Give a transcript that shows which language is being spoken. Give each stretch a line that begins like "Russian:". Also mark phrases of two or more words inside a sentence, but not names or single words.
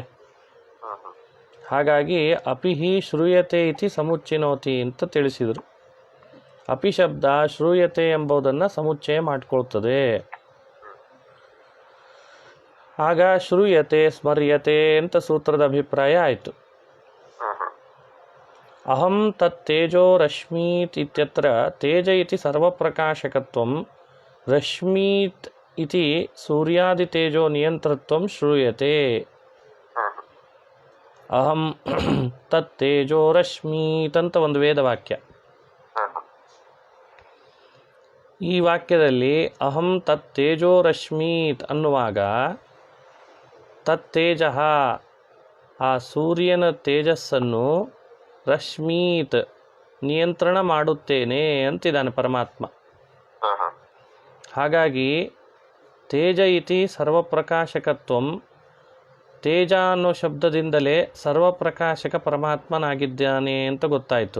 Kannada: ಹಾಗಾಗಿ
Sanskrit: ಅಪಿಹಿ ಶ್ರೂಯತೆ ಇತಿ ಸಮುಚ್ಚಿನೋತಿ
Kannada: ಅಂತ ತಿಳಿಸಿದರು. ಅಪಿ ಶಬ್ದ ಶ್ರೂಯತೆ ಎಂಬುದನ್ನು ಸಮುಚ್ಚಯ ಮಾಡಿಕೊಳ್ತದೆ. ಆಗ
Sanskrit: ಶ್ರೂಯತೆ ಸ್ಮರ್ಯತೆ
Kannada: ಅಂತ ಸೂತ್ರದ ಅಭಿಪ್ರಾಯ ಆಯಿತು.
Sanskrit: ಅಹಂ ತತ್ ತೇಜೋ ರಶ್ಮೀತ್ ಇತ್ಯತ್ರ ತೇಜ ಇತಿ ಸರ್ವಪ್ರಕಾಶಕತ್ವಂ ರಶ್ಮೀತ್ ಇತಿ ಸೂರ್ಯಾದಿ ತೇಜೋ ನಿಯಂತೃತ್ವಂ ಶ್ರೂಯತೆ. ಅಹಂ ತತ್ ತೇಜೋ ರಶ್ಮೀತ್
Kannada: ಅಂತ ಒಂದು ವೇದವಾಕ್ಯ. ಈ ವಾಕ್ಯದಲ್ಲಿ
Sanskrit: ಅಹಂ ತತ್ ತೇಜೋ ರಶ್ಮೀತ್
Kannada: ಅನ್ನುವಾಗ ತತ್ತೇಜ ಆ ಸೂರ್ಯನ ತೇಜಸ್ಸನ್ನು ರಶ್ಮೀತ್ ನಿಯಂತ್ರಣ ಮಾಡುತ್ತೇನೆ ಅಂತಿದ್ದಾನೆ ಪರಮಾತ್ಮ. ಹಾಗಾಗಿ
Sanskrit: ತೇಜ ಇತಿ ಸರ್ವಪ್ರಕಾಶಕತ್ವಂ,
Kannada: ತೇಜ ಅನ್ನೋ ಶಬ್ದದಿಂದಲೇ ಸರ್ವಪ್ರಕಾಶಕ ಪರಮಾತ್ಮನಾಗಿದ್ದಾನೆ ಅಂತ ಗೊತ್ತಾಯಿತು.